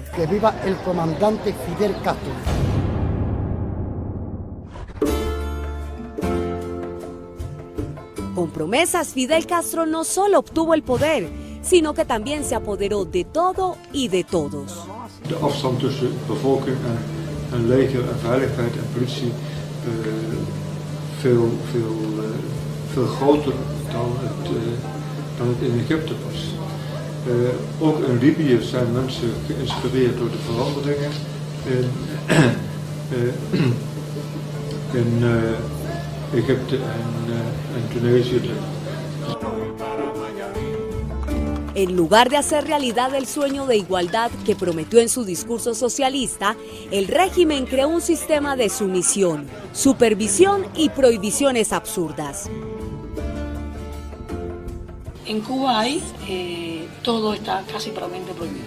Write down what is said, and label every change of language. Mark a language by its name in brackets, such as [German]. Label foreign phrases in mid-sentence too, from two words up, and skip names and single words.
[Spanish] Que viva el comandante Fidel Castro. Con promesas, Fidel Castro no solo obtuvo el poder, sino que también se apoderó de todo y de todos. [Dutch] De afstand tussen bevolking en leger en veiligheid en politie veel groter dan het in Egypte was. Ook in Libië zijn mensen geïnspireerd door de veranderingen in Egypte en Tunesië. [Spanish] En lugar de hacer realidad el sueño de igualdad que prometió en su discurso socialista, el régimen creó un sistema de sumisión, supervisión y prohibiciones absurdas. En Cuba hay, todo está casi probablemente prohibido.